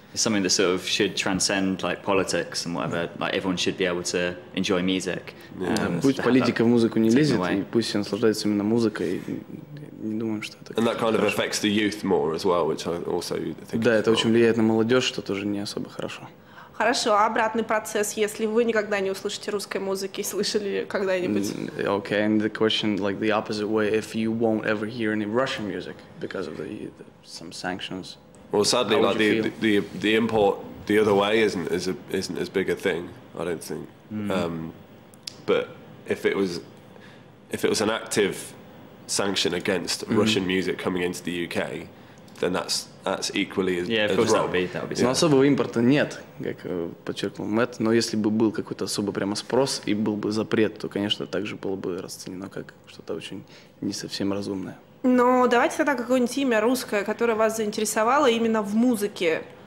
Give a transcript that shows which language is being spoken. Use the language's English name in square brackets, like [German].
[English] It's something that sort of should transcend like politics and whatever. Like everyone should be able to enjoy music. [Russian] Пусть политика в музыку не лезет, и пусть все наслаждаются именно музыкой. Не думаем, что это. [English] And that kind of affects the youth more as well, which I also think. [Russian] Да, это очень влияет на молодежь, что тоже не особо хорошо. Хорошо, а обратный процесс, если вы никогда не услышите русской музыки, слышали когда-нибудь? [English] Okay, and the question, like the opposite way, if you won't ever hear any Russian music because of some sanctions. Well, sadly, like the import the other way isn't as big a thing, I don't think. But if it was an active sanction against Russian music coming into the UK, then that's equally as of course wrong. that would be. [Russian] Но особого импорта нет, как подчеркнул Мэтт. Но если бы был какой-то особо прямо спрос и был бы запрет, то, конечно, также было бы расценено как что-то очень не совсем разумное. Но давайте тогда какое-нибудь имя русское, которое вас заинтересовало именно в музыке.